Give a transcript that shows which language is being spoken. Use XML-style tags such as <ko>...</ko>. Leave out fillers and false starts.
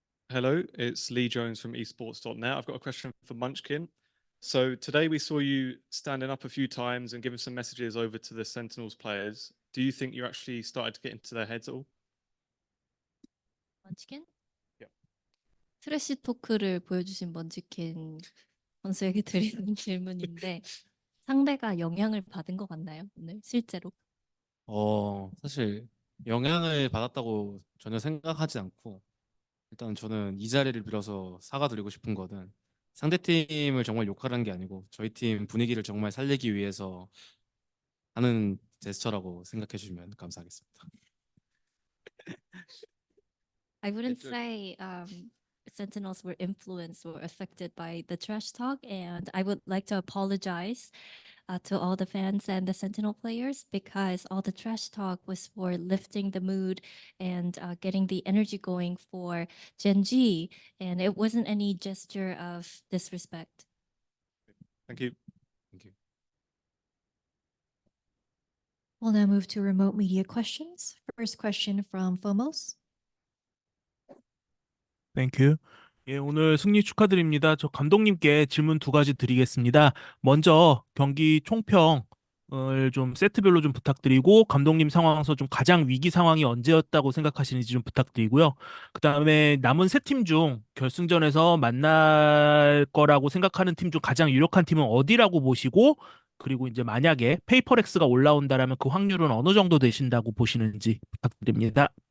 <en>Hello, it's Lee Jones from esports.net. I've got a question for Munchkin. So today we saw you standing up a few times and giving some messages over to the Sentinels players. Do you think you actually started to get into their heads at all?</en> <ko>먼치킨?</ko> <en>Yeah.</en> <ko>트래시 토크를 보여주신 먼치킨 선수에게 드리는 질문인데 상대가 영향을 받은 것 같나요, 오늘 실제로? 사실 영향을 받았다고 전혀 생각하지 않고 일단 저는 이 자리를 빌어서 사과드리고 싶은 거는 상대팀을 정말 욕하는 게 아니고 저희 팀 분위기를 정말 살리기 위해서 하는 제스처라고 생각해 주시면 감사하겠습니다.</ko> <en>I wouldn't say Sentinels were influenced or affected by the trash talk, and I would like to apologize to all the fans and the Sentinel players because all the trash talk was for lifting the mood and getting the energy going for Genji, and it wasn't any gesture of disrespect. Thank you. Thank you. We'll now move to remote media questions. First question from Fomos. 땡큐.</en> <ko>예, 오늘 승리 축하드립니다. 저 감독님께 질문 두 가지 드리겠습니다. 먼저 경기 총평을 좀 세트별로 좀 부탁드리고 감독님 상황에서 좀 가장 위기 상황이 언제였다고 생각하시는지 좀 부탁드리고요. 그다음에 남은 세 팀 중 결승전에서 만날 거라고 생각하는 팀 중 가장 유력한 팀은 어디라고 보시고 그리고 이제 만약에 페이퍼렉스가 올라온다라면 그 확률은 어느 정도 되신다고 보시는지 부탁드립니다.</ko>